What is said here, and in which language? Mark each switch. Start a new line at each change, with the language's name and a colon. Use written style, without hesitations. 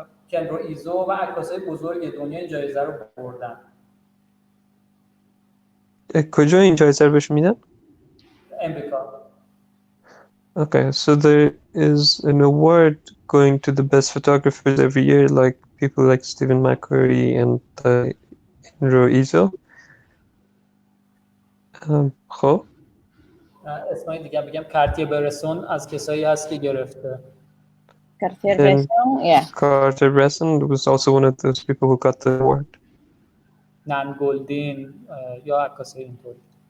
Persian: کنرو ایزو و عکاسای بزرگ دنیا این جایزه رو بردن. کجا این جایزه رو بهش میدن؟ امریکا.
English: Okay, so there is an award going to the best photographers every year, like people like Stephen McCurry and Henro Izzo.
Persian: خب اسمای دیگه بگم کارتیه برسون از کسایی هست که گرفته.
English: and Yeah. Carter Bresson was also one of those people who got the award.
Persian: نن گلدین یا عکاسای اینطوری.